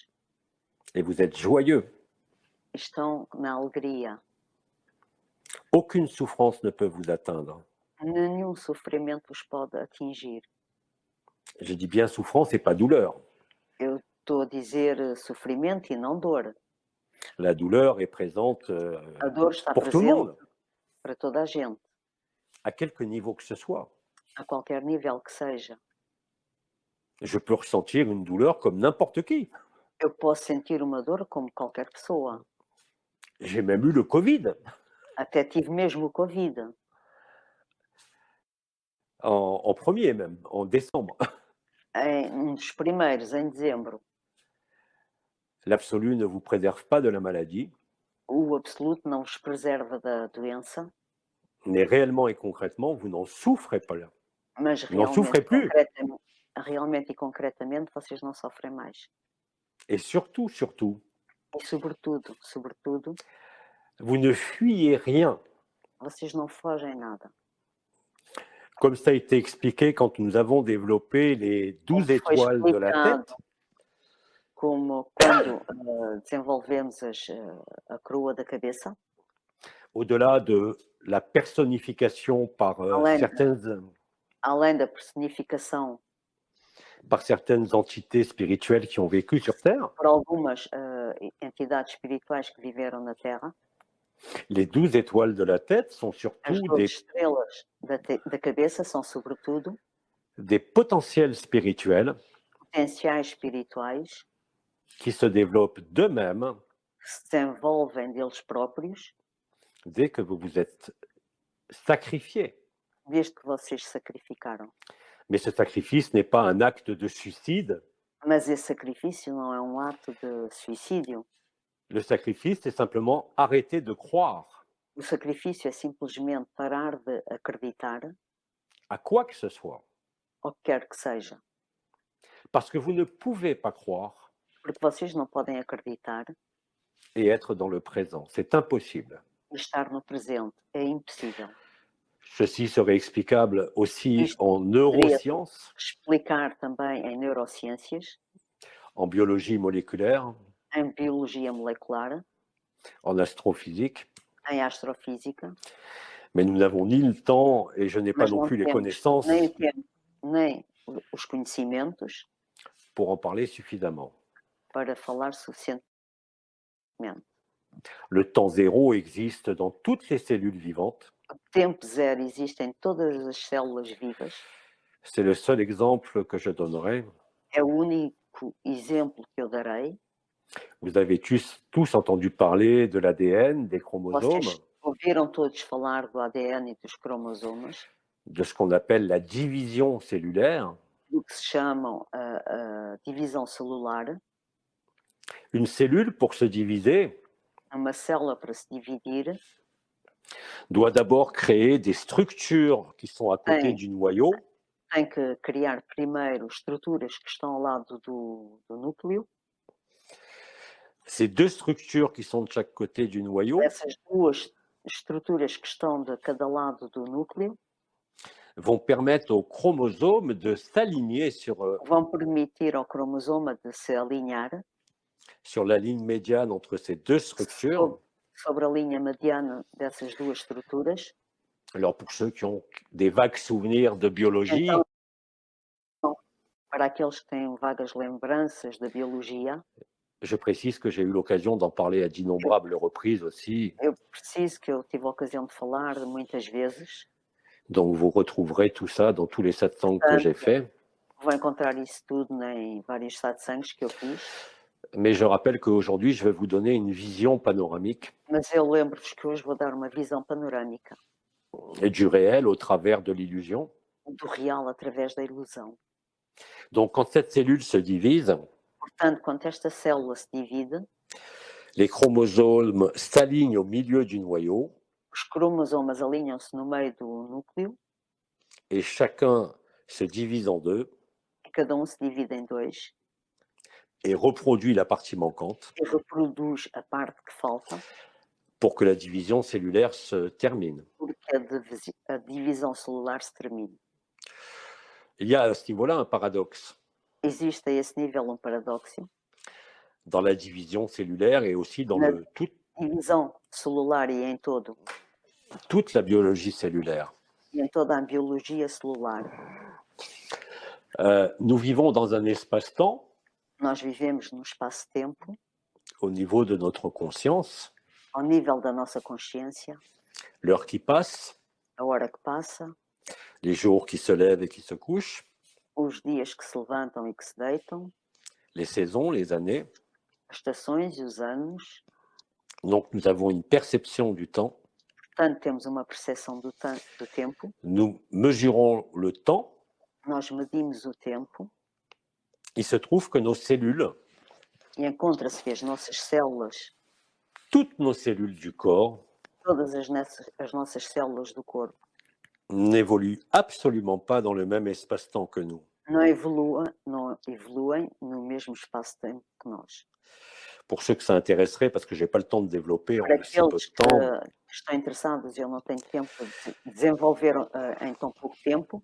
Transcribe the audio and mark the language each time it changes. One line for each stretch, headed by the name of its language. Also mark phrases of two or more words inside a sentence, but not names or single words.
French: et vous êtes joyeux.
Portuguese: estão na alegria.
French: Aucune souffrance ne peut vous atteindre.
Portuguese: Nenhum sofrimento os pode atingir.
French: Je dis bien souffrance et pas douleur.
Portuguese: Eu estou a dizer sofrimento e não dor.
French: La douleur est présente
Portuguese: A dor está
French: pour tout le
Portuguese: presente
French: monde,
Portuguese: para toda a gente,
French: à quelque niveau que ce soit.
Portuguese: a qualquer nível que seja.
French: Je peux ressentir une douleur comme n'importe qui.
Portuguese: Eu posso sentir uma dor como qualquer pessoa.
French: J'ai même eu le Covid
Portuguese: Até tive mesmo o Covid,
French: en premier même, en décembre.
Portuguese: um dos primeiros, em dezembro.
French: L'absolu ne vous préserve pas de la maladie,
Portuguese: O absoluto não vos preserva da doença,
French: mais réellement et concrètement, vous n'en souffrez pas là.
Portuguese: mas
French: N'en souffrez plus.
Portuguese: realmente e concretamente vocês não sofrem mais.
French: Et surtout, surtout,
Portuguese: E sobretudo,
French: vous ne fuyez rien.
Portuguese: vocês não fogem nada.
French: Comme ça a été expliqué quand nous avons développé les 12
Portuguese: Foi
French: étoiles de la
Portuguese: explicado
French: tête,
Portuguese: como quando desenvolvemos a coroa da cabeça,
French: au-delà de la personnification par
Portuguese: além da personificação
French: par certaines entités spirituelles qui ont vécu sur Terre,
Portuguese: por algumas entidades espirituais que viveram na Terra,
French: les 12 étoiles de la tête sont
Portuguese: as
French: surtout
Portuguese: 12 estrelas da cabeça são sobretudo
French: des potentiels spirituels
Portuguese: potenciais espirituais
French: qui se développent d'eux-mêmes
Portuguese: que se desenvolvem deles próprios
French: dès que vous vous êtes sacrifié.
Portuguese: desde que vocês se sacrificaram.
French: Mais ce sacrifice n'est pas un acte de suicide.
Portuguese: Mas esse sacrifício não é um ato de suicídio.
French: Le sacrifice, c'est simplement arrêter de croire
Portuguese: O sacrifício é simplesmente parar de acreditar
French: à quoi que ce soit.
Portuguese: ao que quer que seja.
French: Parce que vous ne pouvez pas croire
Portuguese: Porque vocês não podem acreditar
French: et être dans le présent. C'est impossible.
Portuguese: e estar no presente. É impossível.
French: Ceci serait explicable aussi
Portuguese: Isto
French: en neurosciences,
Portuguese: explicar também em neurociências,
French: en biologie moléculaire,
Portuguese: em biologia molecular,
French: en astrophysique,
Portuguese: em astrofísica,
French: mais nous n'avons ni le temps et je n'ai pas
Portuguese: mas
French: non
Portuguese: não
French: plus les
Portuguese: temos
French: connaissances
Portuguese: nem o tempo, nem os conhecimentos
French: pour en parler suffisamment.
Portuguese: para falar suficientemente.
French: Le temps zéro existe dans toutes les cellules vivantes.
Portuguese: O tempo zero existe em todas as células vivas.
French: C'est le seul exemple que je donnerai.
Portuguese: É o único exemplo que eu darei.
French: Vous avez tous entendu parler de l'ADN, des chromosomes,
Portuguese: Vocês ouviram todos falar do ADN e dos cromossomas,
French: de ce qu'on appelle la division cellulaire.
Portuguese: do que se chamam a divisão celular.
French: Une cellule, pour se diviser,
Portuguese: Uma célula para se dividir
French: doit d'abord créer des structures qui sont à côté
Portuguese: tem,
French: du noyau.
Portuguese: tem que criar primeiro estruturas que estão ao lado do núcleo.
French: Ces deux structures qui sont de chaque côté du noyau
Portuguese: Essas duas estruturas que estão de cada lado do núcleo
French: vont permettre aux chromosomes de s'aligner
Portuguese: vão permitir ao cromosoma de se alinhar
French: sur la ligne médiane entre ces deux structures.
Portuguese: sobre a linha mediana dessas duas estruturas.
French: Alors pour ceux qui ont des vagues souvenirs de biologie,
Portuguese: Então, para aqueles que têm vagas lembranças da biologia,
French: je précise que j'ai eu l'occasion d'en parler à d'innombrables reprises aussi.
Portuguese: eu preciso que eu tive a ocasião de falar muitas vezes.
French: Donc vous retrouverez tout ça dans tous les satsangs que j'ai faits.
Portuguese: Vou encontrar isso tudo em vários satsangs que eu fiz.
French: Mais je rappelle qu'aujourd'hui, je vais vous donner une vision panoramique
Portuguese: Mas eu lembro-vos que hoje vou dar uma visão panorâmica
French: et du réel au travers de l'illusion.
Portuguese: do real através da ilusão.
French: Donc quand cette cellule se divise,
Portuguese: Portanto, quando esta célula se divide,
French: les chromosomes s'alignent au milieu du noyau
Portuguese: os cromosomas alinham-se no meio do núcleo
French: et chacun se divise en deux
Portuguese: e cada um se divide em dois
French: et reproduit la partie manquante
Portuguese: e reproduz a parte que falta,
French: pour que la division cellulaire se termine.
Portuguese: porque a divisão celular se termine.
French: Il y a à ce niveau-là un paradoxe
Portuguese: Existe a esse nível paradoxo.
French: dans la division cellulaire et aussi dans
Portuguese: Na divisão celular e em
French: toute la biologie cellulaire.
Portuguese: e em toda a biologia celular.
French: Nous vivons dans un espace-temps
Portuguese: Nós vivemos no espaço-tempo,
French: au niveau de notre conscience,
Portuguese: ao nível da nossa consciência,
French: l'heure qui passe,
Portuguese: a hora que passa,
French: les jours qui se lèvent et qui se couchent,
Portuguese: os dias que se levantam e que se deitam,
French: les saisons, les années.
Portuguese: as estações e os anos.
French: Donc nous avons une perception du temps.
Portuguese: Portanto, temos uma percepção do tempo.
French: Nous mesurons le temps.
Portuguese: Nós medimos o tempo
French: Il se trouve que nos cellules,
Portuguese: e encontra-se que as nossas células,
French: toutes nos cellules du corps,
Portuguese: todas as nossas células do corpo,
French: n'évoluent absolument pas dans le même espace-temps que nous.
Portuguese: não evoluem no mesmo espaço-tempo que nós.
French: Pour ceux que ça intéresserait, parce que je n'ai pas le temps de développer en
Portuguese: Para
French: si peu
Portuguese: aqueles
French: de temps,
Portuguese: que estão interessados e eu não tenho tempo de desenvolver em tão pouco tempo,